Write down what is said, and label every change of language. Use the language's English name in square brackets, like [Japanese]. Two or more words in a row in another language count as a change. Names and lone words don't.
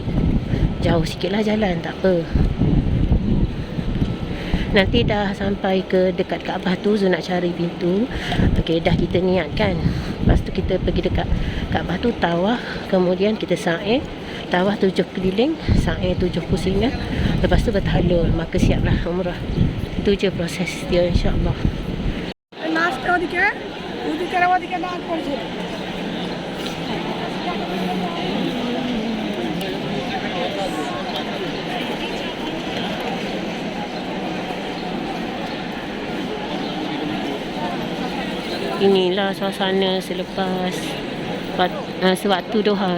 [Malay] Jauh sikit lah jalan, tak apa. Nanti dah sampai ke dekat Kaabah tu, Zul nak cari pintu. Okey, dah kita niat kan. Lepas tu kita pergi dekat Kaabah tu, tawaf. Kemudian kita sa'i. Tawaf 7 keliling, sa'i 7 pusingan. Lepas tu bertahlul, maka siaplah umrah. Itu je proses dia, insyaAllah. [Bangla] নাচটা ওদিকে ওদিকে ওদিকে না করছে [Malay] Inilah suasana selepas sewaktu Doha.